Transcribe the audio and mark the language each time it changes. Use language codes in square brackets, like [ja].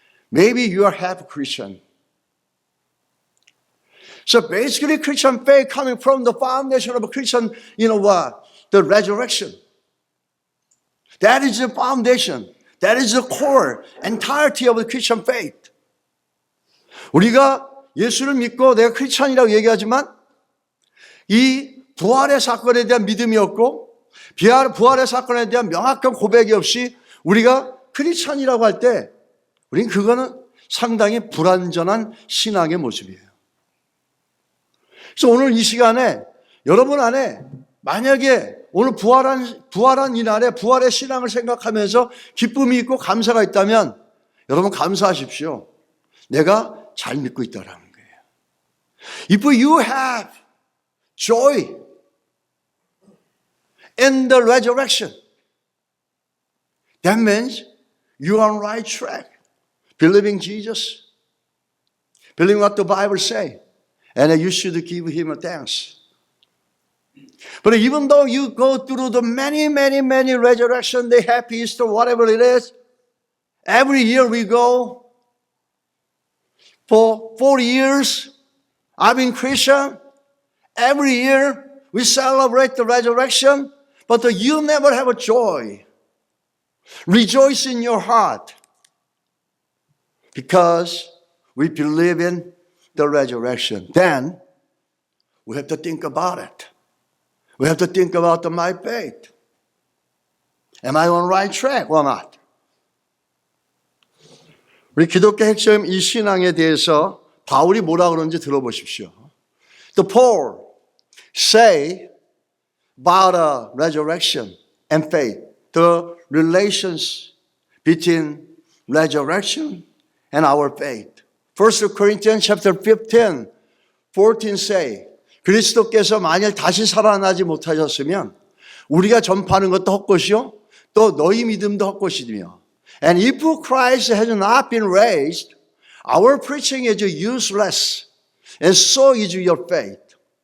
[en] Maybe you are half Christian. So basically Christian faith coming from the foundation of a Christian, the resurrection. That is the foundation. That is the core, entirety of the Christian faith. [ko] 우리가 예수를 믿고 내가 크리스찬이라고 얘기하지만 이 부활의 사건에 대한 믿음이 없고 부활의 사건에 대한 명확한 고백이 없이 우리가 크리스찬이라고 할 때 우린 그거는 상당히 불완전한 신앙의 모습이에요. 그래서 오늘 이 시간에 여러분 안에 만약에 오늘 부활한 이날에 부활의 신앙을 생각하면서 기쁨이 있고 감사가 있다면 여러분 감사하십시오. 내가 잘 믿고 있다라는 거예요. [en] If you have joy in the resurrection, that means you are on the right track. Believing Jesus, believing what the Bible says, and you should give Him a thanks. But even though you go through the many resurrection, the happy Easter, whatever it is, every year we go. For 40 years, I've been Christian. Every year we celebrate the resurrection, but you never have a joy. Rejoice in your heart because we believe in the resurrection. Then we have to think about it. We have to think about my faith. Am I on the right track or not? [ko] 우리 기독교 핵심 이 신앙에 대해서 바울이 뭐라 그러는지 들어보십시오. [en] The Paul say about a resurrection and faith, the relations between resurrection and our faith. 1 Corinthians chapter 15, 14 say, [ko] 그리스도께서 만일 다시 살아나지 못하셨으면 우리가 전파하는 것도 헛것이요 또 너희 믿음도 헛것이며 [en] And if Christ has not been raised, our preaching is useless and so is your faith.